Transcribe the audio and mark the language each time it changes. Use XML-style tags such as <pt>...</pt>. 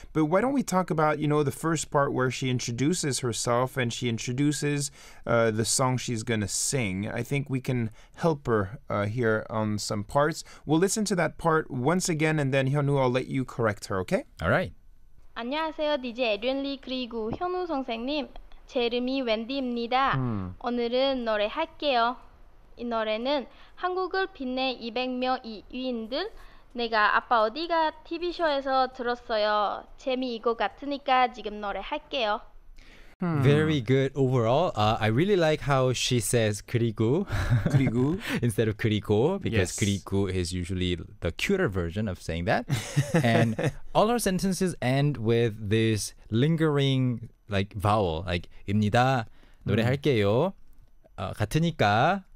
<en>But why don't we talk about, you know, the first part where she introduces herself and she introduces the song she's gonna sing. I think we can help her here on some parts. We'll listen to that part once again, and then Hyunwoo, I'll let you correct her, okay? All right.</en> <ko>안녕하세요. DJ 에드윈리 그리고 현우 선생님. 제 이름이 웬디입니다. 오늘은 노래 할게요. 이 노래는 한국을 빛낸 200명 위인들. 내가 아빠 어디가 TV쇼에서 들었어요. 재미있을 것 같으니까 지금 노래 할게요.</ko> <en>Very good overall. I really like how she says 그리고</en> <ko>그리고</ko> <en>instead of 그리고, because Yes. 그리고 is usually the cuter version of saying that. And all our sentences end with this lingering like vowel, like 입니다, 노래할게요, 같으니까.</en>